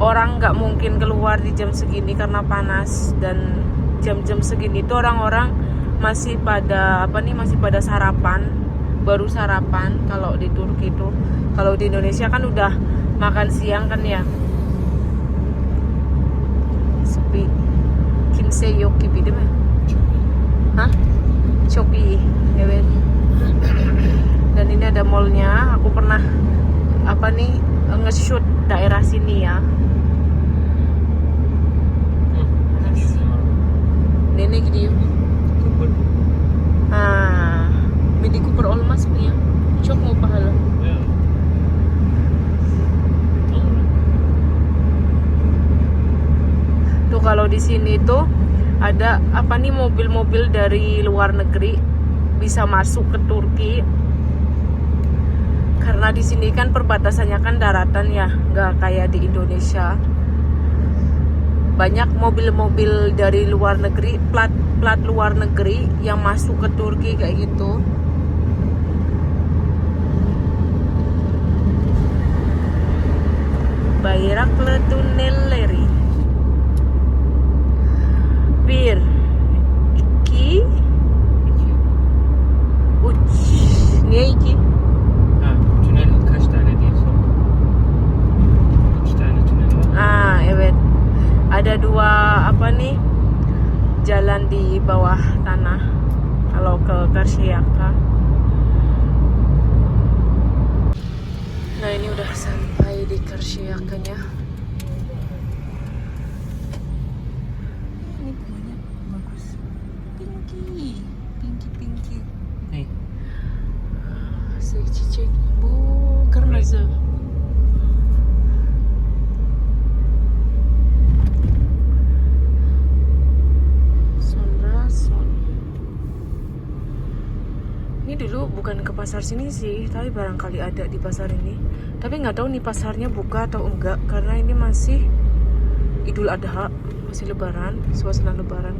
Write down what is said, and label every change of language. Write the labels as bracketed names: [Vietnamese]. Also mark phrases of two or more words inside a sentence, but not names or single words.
[Indonesian] Orang nggak mungkin keluar di jam segini karena panas, dan jam-jam segini tuh orang-orang masih pada masih pada sarapan, baru sarapan kalau di Turki tuh. Kalau di Indonesia kan udah makan siang kan ya. Sepi. [Turkish] Kimse yok gibi değil mi? Hah? Çok iyi. Evet. [Indonesian] Dan ini ada mallnya. Aku pernah nge-shoot daerah sini ya. [Turkish] Nenek gidiyor. Mini Cooper olmaz mı ya? Çok mu pahalı? [Indonesian] Tuh kalau di sini tuh ada mobil-mobil dari luar negeri bisa masuk ke Turki. Karena di sini kan perbatasannya kan daratan ya, nggak kayak di Indonesia. Banyak mobil-mobil dari luar negeri, plat luar negeri yang masuk ke Turki kayak gitu. [Turkish] Bayraklı Tunnelleri. 1, 2, 3. Niye 2? Tünel kaç tane diye sor. 2 tane tünel var. Evet. [Indonesian] Ada 2 jalan di bawah tanah kalau ke Karsiaka. Nah ini udah sampai di Karsiakanya. Ini bunganya bagus, pinky. Nih. [Turkish] Çiçek bu kırmızı. [Indonesian] Ini dulu bukan ke pasar sini sih, tapi barangkali ada di pasar ini. Tapi nggak tahu nih pasarnya buka atau enggak karena ini masih Idul Adha, masih Lebaran, suasana Lebaran.